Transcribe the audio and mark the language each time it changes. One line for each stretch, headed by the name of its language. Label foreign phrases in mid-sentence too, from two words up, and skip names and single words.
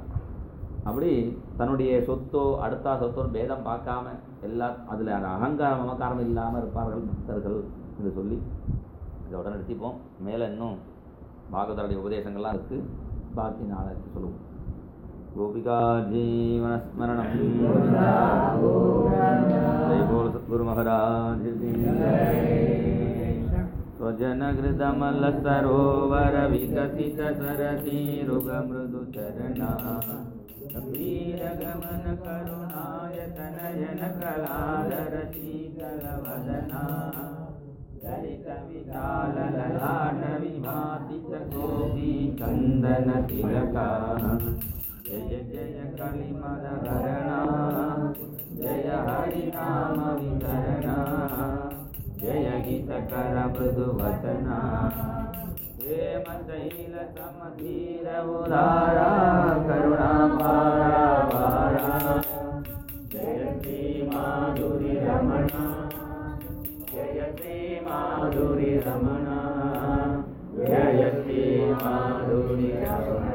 Tamil: அப்படி தன்னுடைய சொத்தோ அடுத்த சொத்தோ பேதம் பார்க்காம எல்லா அதில் அகங்காரம் மமக்காரம் இல்லாமல் இருப்பார்கள் பக்தர்கள் என்று சொல்லி இதோட நிறுத்திப்போம். மேலே இன்னும் பாகவதருடைய உபதேசங்கள்லாம் இருக்குது, பாக்கி நாளைக்கு சொல்லுவோம்.
Hindi: கோபிகா ஜீவனஸ்மரணம். जय बोल सद्गुरु महाराज.
Sanskrit: स्वजनहृदमल सरोवर विकसित सरसी रुग मृदु चरणा वीर गमन करुणायतन जन कलाधर शीतल वदना ललित विशाल ललाट विभाति गोपी चंदन तिलका जय जय कलिमल हरणा जय हरि नाम वितरणा जय गीत कर मृदु वचना हेम शैल समधीर उदारा करुणा पारा पारा जय श्री माधुरी रमणा जय श्री माधुरी रमणा जय श्री माधुरी रमणा.